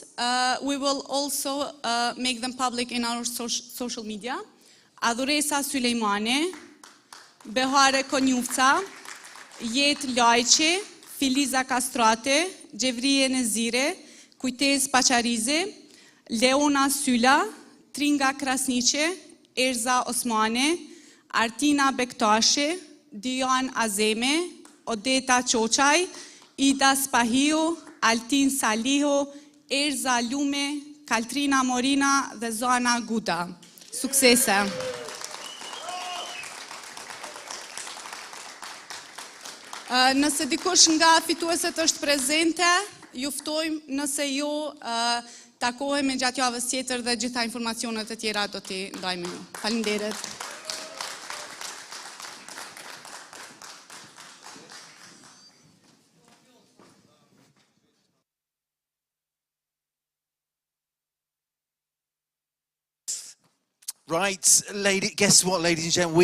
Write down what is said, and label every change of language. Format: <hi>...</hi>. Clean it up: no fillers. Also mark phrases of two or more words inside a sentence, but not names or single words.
<en>We will also make them public in our social media.</en> <sq>Aduresa Suleimane, Behare Konjufca, Jet Lajqi, Filiza Kastrate, Gjevrie Nezire, Kujtez Pacharize, Leona Syla, Tringa Krasniqe, Erza Osmane, Artina Bektashi, Dian Azeme, Odeta Qoqaj, Ida Spahio, Altin Saliho, Erza Lume, Kaltrina Morina dhe Zana Guda. Suksese! Nëse dikush nga fitueset është prezente, ju ftojmë, nëse jo, takohemi gjatë javës tjetër dhe gjitha informacionet e tjera do t'i ndajmë ju. Faleminderit.</sq> <en>Right, guess what, ladies and gentlemen?</en>